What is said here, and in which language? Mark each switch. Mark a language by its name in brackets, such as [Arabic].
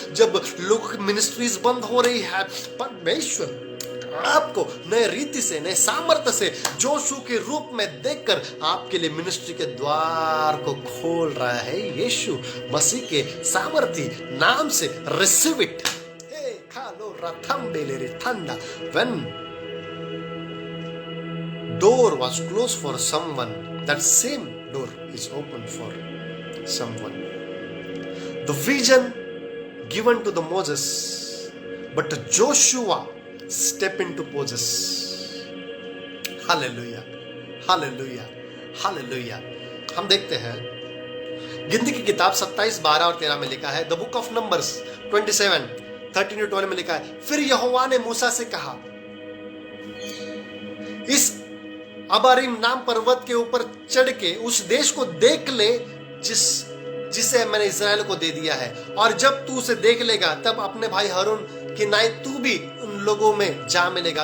[Hindi] जब लोग मिनिस्ट्रीज बंद हो रही है, परमेश्वर आपको नए रीति से, नए सामर्थ्य से जोशू के रूप में देखकर आपके लिए मिनिस्ट्री के द्वार को खोल रहा है। यीशु मसीह के सामर्थी नाम से [English] Receive it. हे खालो रथम बेलेरे ठंडा। When door was closed for someone, that same door is open for someone. The vision given to the Moses, but Joshua step into possess. Hallelujah, hallelujah, hallelujah. [Hindi] हम देखते हैं गिनती की किताब 27, 12 और 13 में लिखा है, [English] the book of Numbers [Hindi] 27, 13-12 में लिखा है, फिर यहोवा ने मूसा से कहा, इस अबारीम नाम पर्वत के ऊपर चढ़ के उस देश को देख ले जिसे मैंने इस्राएल को दे दिया है, और जब तू उसे देख लेगा तब अपने भाई हारून कि नाई तू भी उन लोगों में जा मिलेगा।